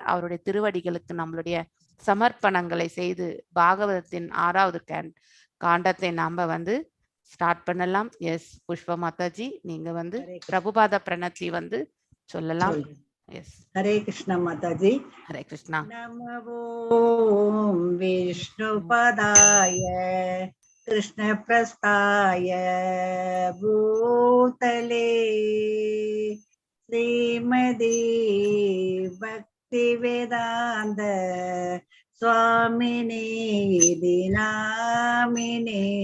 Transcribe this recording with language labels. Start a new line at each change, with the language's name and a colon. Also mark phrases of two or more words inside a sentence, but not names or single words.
Tamil: அவருடைய திருவடிகளுக்கு நம்மளுடைய சமர்ப்பணங்களை செய்து பாகவதத்தின் 6வது காண்டத்தை நாம ஸ்டார்ட் பண்ணலாம். எஸ் புஷ்பா மாதாஜி, நீங்க பிரபுபாத பிரணத்தி சொல்லலாம். எஸ்.
Hindi: हरे कृष्ण माताजी. हरे कृष्णा.
Sanskrit: नमो विष्णुपदाय कृष्ण प्रस्थाय भूतले श्रीमदे भक्ति वेदांत स्वामिने दिनामिने.